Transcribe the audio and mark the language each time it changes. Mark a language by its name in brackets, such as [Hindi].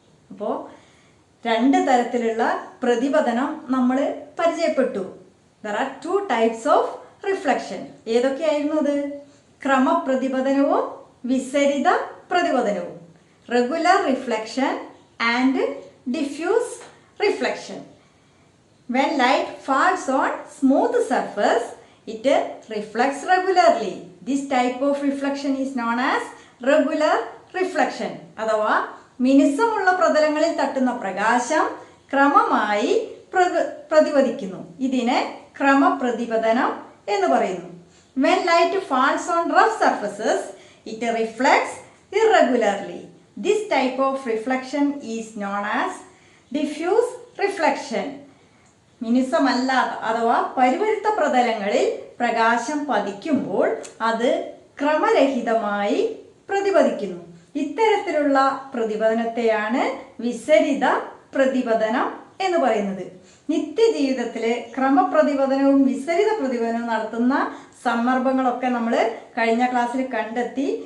[Malayalam] അപ്പോൾ രണ്ട് തരത്തിലുള്ള പ്രതിപതനം നമ്മൾ പരിചയപ്പെട്ടു. [English] There are 2 types of reflection. [Malayalam] ഏതൊക്കെയായിരുന്നു അത്? ക്രമപ്രതിപതനവും വിസരിത പ്രതിപതനവും. [English] Regular reflection and diffuse reflection. When light falls on smooth surface, it reflects regularly. This type of reflection is known as regular reflection. [Malayalam] അഥവാ മിനുസമുള്ള പ്രതലങ്ങളിൽ തട്ടുന്ന പ്രകാശം ക്രമമായി പ്രതിപതിക്കുന്നു. ഇതിനെ ക്രമപ്രതിപതനം എന്ന് പറയുന്നു. When light falls on rough surfaces, it reflects irregularly. This type of reflection is known as diffuse reflection. മിനുസമല്ലാത്ത അഥവാ പരിവരുത്ത പ്രതലങ്ങളിൽ പ്രകാശം പതിക്കുമ്പോൾ അത് ക്രമരഹിതമായി പ്രതിപതിക്കുന്നു. ഇത്തരത്തിലുള്ള പ്രതിപതനത്തെയാണ് വിസരിത പ്രതിപതനം എന്ന് പറയുന്നത്. നിത്യജീവിതത്തിലെ ക്രമപ്രതിപതനവും വിസരിത പ്രതിപതനവും നടത്തുന്ന സന്ദർഭങ്ങളൊക്കെ നമ്മൾ കഴിഞ്ഞ ക്ലാസ്സിൽ കണ്ടെത്തി.